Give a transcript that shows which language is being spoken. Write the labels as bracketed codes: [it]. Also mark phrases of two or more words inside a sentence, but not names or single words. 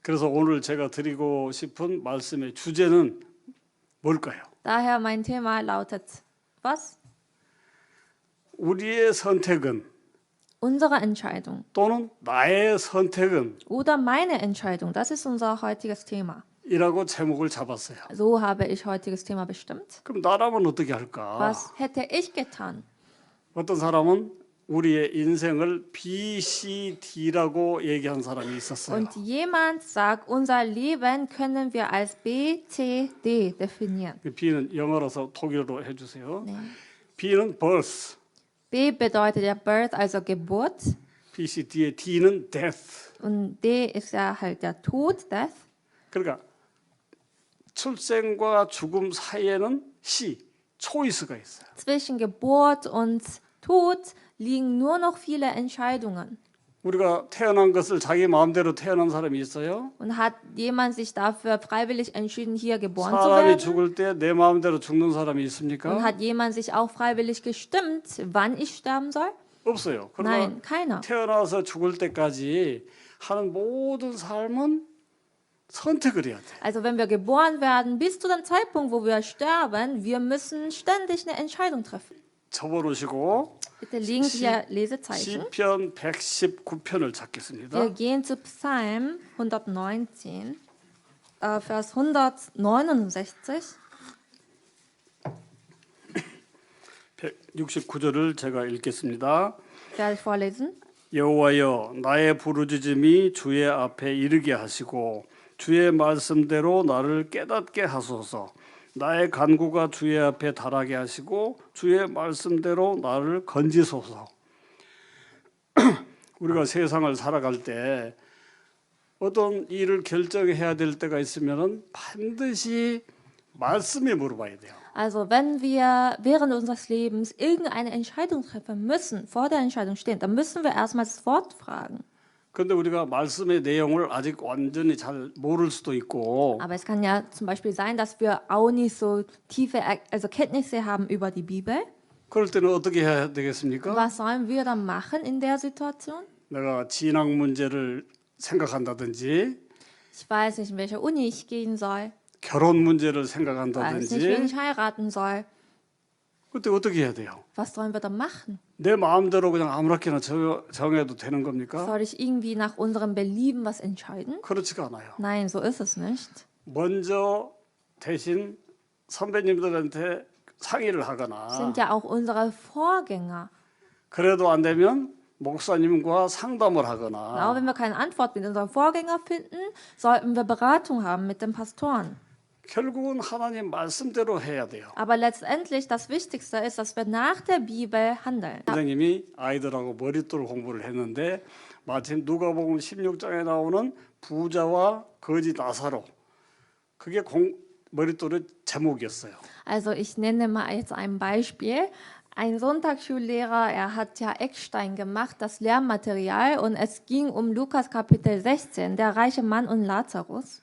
[ko] 그래서 오늘 제가 드리고 싶은 말씀의 주제는 뭘까요? [de] Daher mein Thema lautet, was? [ko] 우리의 선택은 [de] Unsere Entscheidung [ko] 또는 나의 선택은 [de] oder meine Entscheidung, das ist unser heutiges Thema. [ko] 이라고 제목을 잡았어요. [de] So habe ich heutiges Thema bestimmt. [ko] 그럼 나라면 어떻게 할까? [de] Was hätte ich getan? [ko] 어떤 사람은 우리의 인생을 BCD라고 얘기한 사람이 있었어요. [de] Und jemand sagt, unser Leben können wir als B, C, D definieren. [ko] B는 영어라서 독일어로 해주세요. 네. B는 birth, [de] B bedeutet ja Birth, also Geburt. [ko] BCD의 D는 death. [de] Und D ist ja halt der Tod, Death. [ko] 그러니까 출생과 죽음 사이에는 C, choice가 있어요. [de] Zwischen Geburt und Tod liegen nur noch viele Entscheidungen. [ko] 우리가 태어난 것을 자기 마음대로 태어난 사람이 있어요. [de] Und hat jemand sich dafür freiwillig entschieden, hier geboren zu [ko] 사람이 [de] werden? [ko] 죽을 때 내 마음대로 죽는 사람이 [de] Und [ko] 있습니까? [de] hat jemand sich auch freiwillig gestimmt, wann ich sterben soll? [ko] 없어요. 그러나 [de] Nein, keiner. [ko] 태어나서 죽을 때까지 하는 모든 삶은 선택을 해야 돼. [de] Also wenn wir geboren werden, bis zu dem Zeitpunkt, wo wir sterben, wir müssen ständig eine Entscheidung treffen. [ko] 접어놓으시고 [de] Bitte legen Sie hier Lesezeichen. [ko] 시편 119편을 찾겠습니다. [de] Wir gehen zu Psalm 119, Vers 169. [ko] 169절을 제가 읽겠습니다. [de] Werde ich vorlesen. [ko] 여호와여 나의 부르짖음이 주의 앞에 이르게 하시고 주의 말씀대로 나를 깨닫게 하소서. 나의 간구가 주의 앞에 달하게 하시고 주의 말씀대로 나를 건지소서. 우리가 세상을 살아갈 때 어떤 일을 결정해야 될 때가 있으면은 반드시 말씀에 물어봐야 돼요. [de] Also wenn wir während unseres Lebens irgendeine Entscheidung treffen müssen, vor der Entscheidung stehen, dann müssen wir erstmal das Wort fragen. [ko] 그런데 우리가 말씀의 내용을 아직 완전히 잘 모를 수도 있고 [de] Aber es kann ja zum Beispiel sein, dass wir auch nicht so tiefe Kenntnisse haben über die Bibel. [ko] 그럴 때는 어떻게 해야 되겠습니까? [de] Was sollen wir dann machen in der Situation? [ko] 내가 진학 문제를 생각한다든지 [de] Ich weiß nicht, in welche Uni ich gehen soll. [ko] 결혼 문제를 [de] Ich weiß nicht, wen [ko] 생각한다든지 [de] ich heiraten soll. [ko] 그때 어떻게 해야 돼요? [de] Was sollen wir dann machen? [ko] 내 마음대로 그냥 아무렇게나 정해도 되는 겁니까? [de] Soll ich irgendwie nach unserem Belieben was entscheiden? [ko] 그렇지가 않아요. [de] Nein, so ist es nicht. [ko] 먼저 대신 선배님들한테 상의를 하거나 [de] Sind ja auch unsere Vorgänger. [ko] 그래도 안 되면 목사님과 상담을 [de] Auch [ko] 하거나 [de] wenn wir keine Antwort mit unserem Vorgänger finden, sollten wir Beratung haben mit den Pastoren. [ko] 결국은 하나님 말씀대로 해야 돼요. [de] Aber letztendlich das Wichtigste ist, dass wir nach der Bibel handeln. [ko] 선생님이 아이들하고 머릿돌 공부를 했는데 마침 누가복음 16장에 나오는 부자와 거지 나사로 그게 머릿돌의 제목이었어요. [de] Also ich nenne mal jetzt ein Beispiel. Ein Sonntagsschullehrer, er hat ja Eckstein gemacht, das Lehrmaterial, und es ging um Lukas Kapitel 16, der reiche Mann und Lazarus.